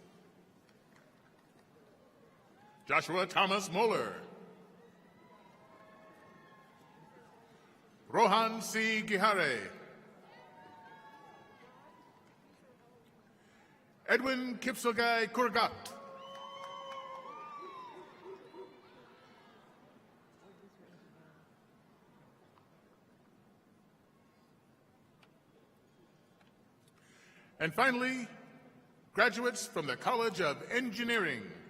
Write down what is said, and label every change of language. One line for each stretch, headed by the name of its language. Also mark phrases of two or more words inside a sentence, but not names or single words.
English: Joshua Thomas Moeller. Rohan C. Gihare. Edwin Kipsogai Kurgat. And finally, graduates from the College of Engineering.